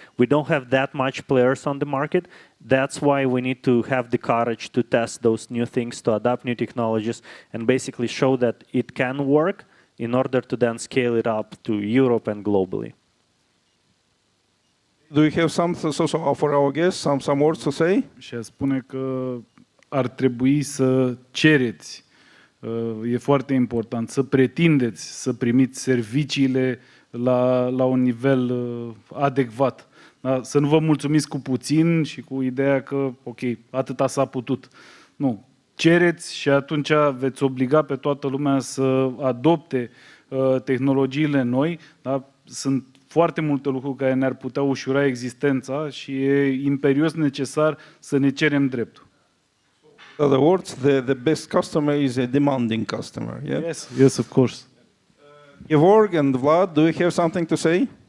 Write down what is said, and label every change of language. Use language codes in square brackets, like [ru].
[en] We don't have that much players on the market. That's why we need to have the courage to test those new things, to adopt new technologies, and basically show that it can work, in order to then scale it up to Europe and globally. Do you have some for our guests, some words to say? [ro] Și a spune că ar trebui să cereți. E foarte important să pretindeți să primiți serviciile la un nivel adecvat. Da? Să nu vă mulțumiți cu puțin și cu ideea că, ok, atâta s-a putut. Nu. Cereți și atunci veți obliga pe toată lumea să adopte tehnologiile noi. Da? Sunt foarte multe lucruri care ne-ar putea ușura existența și e imperios necesar să ne cerem dreptul. [en] In other words, the best customer is a demanding customer. Yeah? Yes, of course. Gevorg and Vlad, do you have something to say?